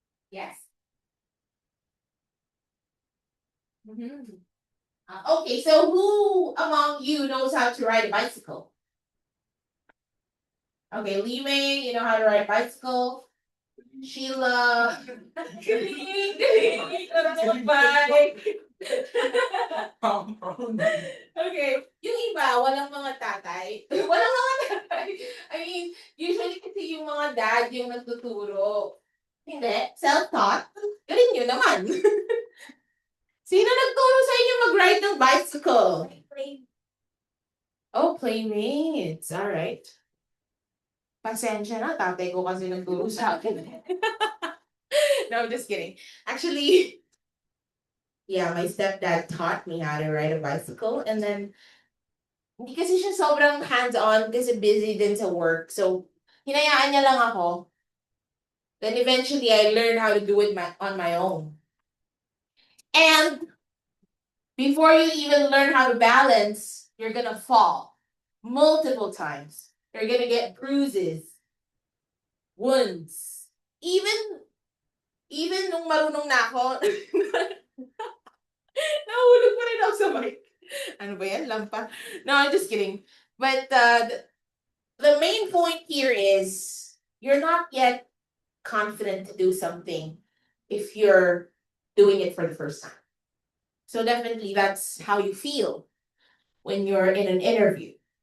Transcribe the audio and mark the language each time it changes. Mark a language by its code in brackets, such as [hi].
[en] Yes. Mm-hmm. Okay, so who among you knows how to ride a bicycle? Okay, Lime, you know how to ride a bicycle. Sheila. [tl] Okay, yung iba, walang mga tatay. Walang mga tatay. I mean, usually kasi yung mga dad yung nagtuturo. Hindi, self-taught. Galing nyo naman. Sino nagturo sa inyo mag-ride ng bicycle? [en] Oh, playmates. All right. Pasensya na, tatay ko kasi nagturo sa akin. No, I'm just kidding. Actually, yeah, my stepdad taught me how to ride a bicycle. [tl] And then, hindi kasi siya sobrang hands-on kasi busy din sa work. So, hinayaan niya lang ako. [en] Then eventually, I learned how to do it on my own. And before you even learn how to balance, you're gonna fall multiple times. You're gonna get bruises, wounds. [tl] Even nung marunong na ako, nahulog pa rin ako sa mic. Ano ba yan? Lampa? No, I'm just kidding. [en] But the main point here is you're not yet confident to do something if you're doing it for the first time. So definitely that's how you feel when you're in an interview.